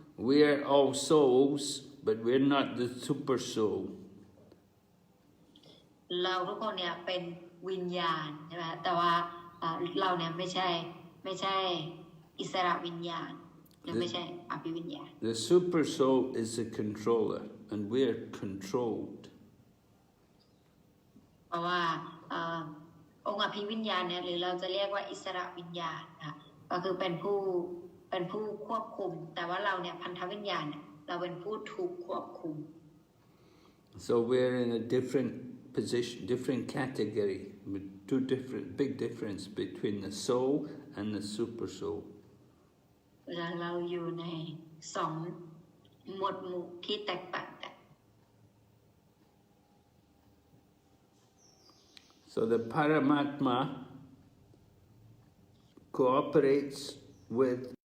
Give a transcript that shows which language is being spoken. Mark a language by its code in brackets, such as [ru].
[en] We are all souls, but we're not the super soul. [th] เราทุกคนเนี่ยเป็นวิญญาณใช่ไหมแต่ว่าเราเนี่ยไม่ใช่อิสระวิญญาณ หรือไม่ใช่อภิวิญญาณ [en] The super soul is the controller, and we're controlled. [th] เพราะว่าองค์อภิวิญญาณเนี่ยหรือเราจะเรียกว่าอิสระวิญญาณค่ะก็คือเป็นผู้ควบคุมแต่ว่าเราเนี่ยพันธวิญญาณเนี่ยเราเป็นผู้ถูกควบคุม [en] So we're in a different position, different category, with big difference between the soul and the super soul. [th] เราอยู่ในสองหมวดหมู่ที่แตกต่างกัน [en] So the Paramatma cooperates with